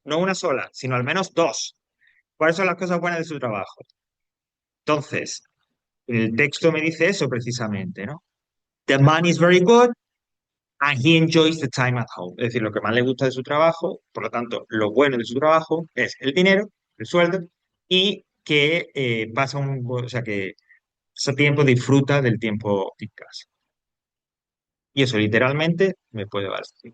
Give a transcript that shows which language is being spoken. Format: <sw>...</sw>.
<es>No una sola, sino al menos dos. ¿Cuáles son las cosas buenas de su trabajo? Entonces, el texto me dice eso precisamente, ¿no?</es> <en>The money is very good and he enjoys the time at home.</en> <es>Es decir, lo que más le gusta de su trabajo, por lo tanto, lo bueno de su trabajo es el dinero, el sueldo, y que o sea, que ese tiempo disfruta del tiempo en casa. Y eso literalmente me puede valer.</es>